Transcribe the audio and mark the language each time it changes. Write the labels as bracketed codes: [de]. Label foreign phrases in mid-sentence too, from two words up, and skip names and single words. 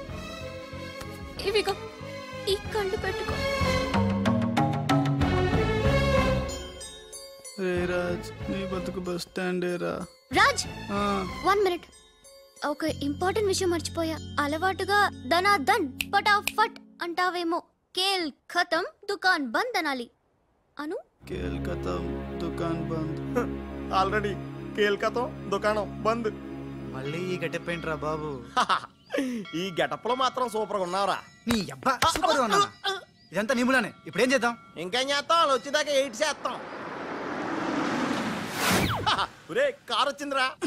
[te] ఇవిగో ఈ కళ్ళు పెట్టుకో. రే రాజ్, నీ బతుకు బస్ స్టాండేరా. రాజ్, 1 మినిట్. ఒక ఇంపార్టెంట్ విషయం మర్చిపోయా. అలవాటుగా [hi] धनाधन फटाफट [te] అంటావేమో. [hi] खेल खतम दुकान बंद [te] అనాలి. అను. [hi] खेल खतम दुकान बंद. ఆల్రెడీ खेल खतम दुकान बंद. [te] మళ్ళీ ఈ గెటప్ ఏంట్రా బాబు? ఈ గెటప్ లో మాత్రం సూపర్ గా ఉన్నావురా. నీ అబ్బా సూపర్ ఉన్నా. ఇదంతా నిములానే. ఇప్పుడు ఏం చేద్దాం? ఇంకేం చేస్తాం? వాళ్ళు వచ్చేదాకా 8 చేస్తాం. ఒరే, కారు వచ్చిందిరా.